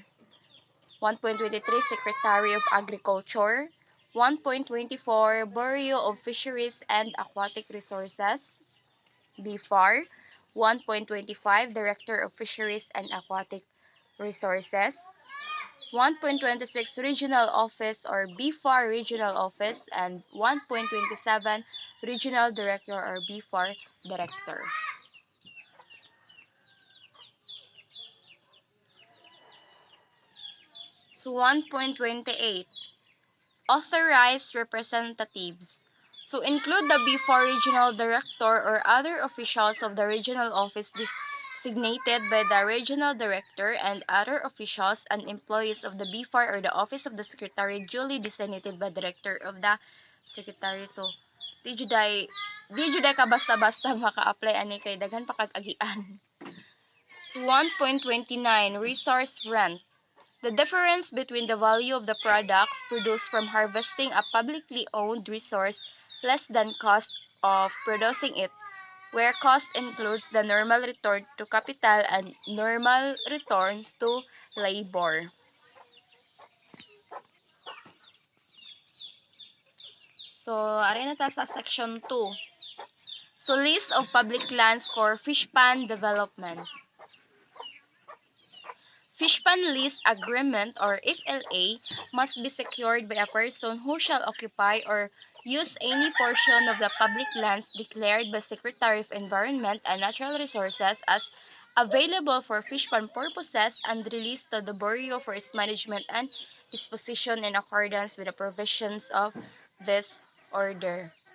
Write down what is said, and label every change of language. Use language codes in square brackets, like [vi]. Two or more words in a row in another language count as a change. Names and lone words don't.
[en] 1.23 Secretary of Agriculture. 1.24 Bureau of Fisheries and Aquatic Resources. BFAR. 1.25 Director of Fisheries and Aquatic Resources. 1.26 Regional Office or BFAR Regional Office, and 1.27 Regional Director or BFAR Director. So 1.28 Authorized Representatives. So include the BFAR Regional Director or other officials of the regional office designated by the Regional Director and other officials and employees of the BFAR or the Office of the Secretary duly designated by the Director of the Secretary. So, [ceb] di juday ka basta-basta maka-apply ani kay daghan pa kag agian. [en] So 1.29 Resource Rent. The difference between the value of the products produced from harvesting a publicly owned resource less than cost of producing it, where cost includes the normal return to capital and normal returns to labor. So, [ceb] ari na ta sa section 2. [en] So, list of public lands for fish pond development. Fish pond lease agreement or FLA must be secured by a person who shall occupy or use any portion of the public lands declared by Secretary of Environment and Natural Resources as available for fish pond purposes and released to the Bureau for its management and disposition in accordance with the provisions of this order.